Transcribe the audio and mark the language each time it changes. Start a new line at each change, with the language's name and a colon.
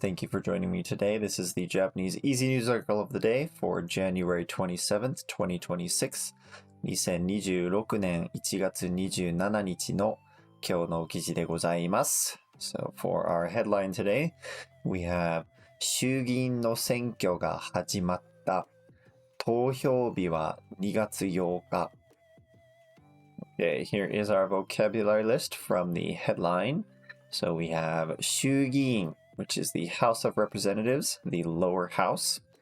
English: Thank you for joining me today. This is the Japanese Easy News article of the day for January 27th, 2026.
Japanese: 2026年1月27日の今日の記事でございます。
English: So for our headline today, we have
Japanese: 衆議院の選挙が始まった。投票日は2月8日。
English: Okay, here is our vocabulary list from the headline. So we have 衆議院, which is the House of Representatives, the lower house.